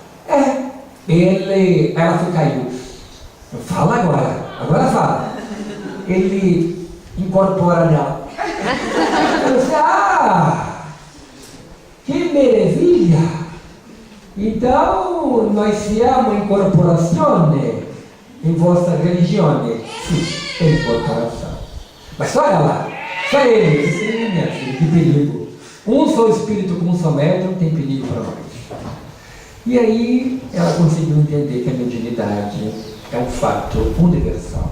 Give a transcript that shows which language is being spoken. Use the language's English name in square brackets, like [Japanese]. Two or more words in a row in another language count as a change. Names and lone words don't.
[Portuguese] Ela foi caiu. Fala agora fala. Ele incorpora nela. Eu disse, que maravilha! Então, nós [Italian] siamo incorporazione [Portuguese] em vossa religione. Sim, é incorporação. Mas só ela, só ele, sim, minha filha, que perigo. Um só espírito com um só médium tem perigo para nós. E aí ela conseguiu entender que a mediunidade é um fato universal.